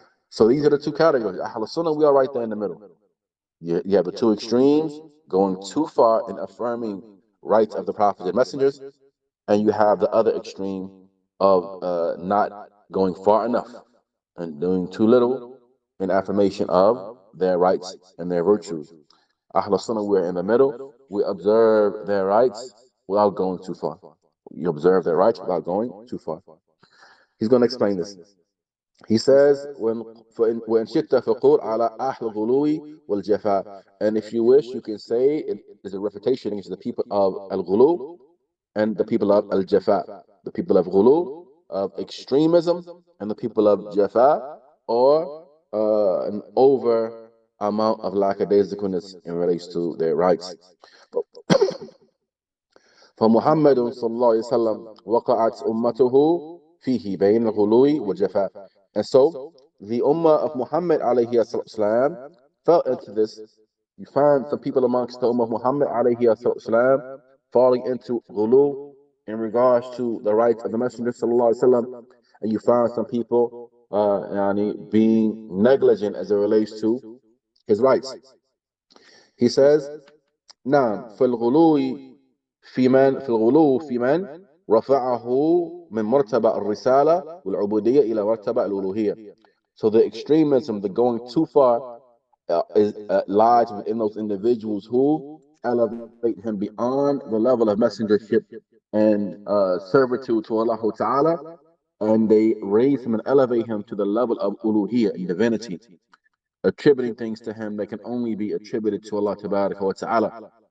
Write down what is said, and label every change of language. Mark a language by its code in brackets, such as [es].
[en] So these are the two categories. Ahl Sunnah, we are right there in the middle. You have the two extremes, going too far in affirming rights of the prophets and messengers, and you have the other extreme of not going far enough and doing too little in affirmation of their rights and their virtues. Ahl Sunnah, we're in the middle. We observe their rights without going too far. You observe their rights without going too far. He's going to explain this. He says, [ar] وَإِنْ شِئْتَ فَقُولْ عَلَى أَهْلِ الْغُلُوِّ وَالْجَفَاءِ. [en] And if you wish, you can say it is a refutation against the people of al-ghulu and the people of al-jafa. The people of ghulu, of extremism, and the people of jafa, or an over amount of lackadaisicalness in relation to their rights. [ar] فمحمد صلى الله عليه وسلم وقعت أمته فيه بين الغلو والجفاء. [en] And so the ummah of Muhammad alayhi salam fell into this. You find some people amongst the ummah of Muhammad alayhi salam falling into ghulu in regards to the rights of the Messenger sallallahu alaihi wasallam, and you find some people being negligent as it relates to his rights. He says, [ar] نعم في الغلو في من رفعه من مرتبة الرسالة والعبودية إلى مرتبة الألوهية. [en] So the extremism, the going too far, lies within those individuals who elevate him beyond the level of messengership and servitude to Allah Ta'ala, and they raise him and elevate him to the level of uluhiyya and divinity, attributing things to him that can only be attributed to Allah Ta'ala.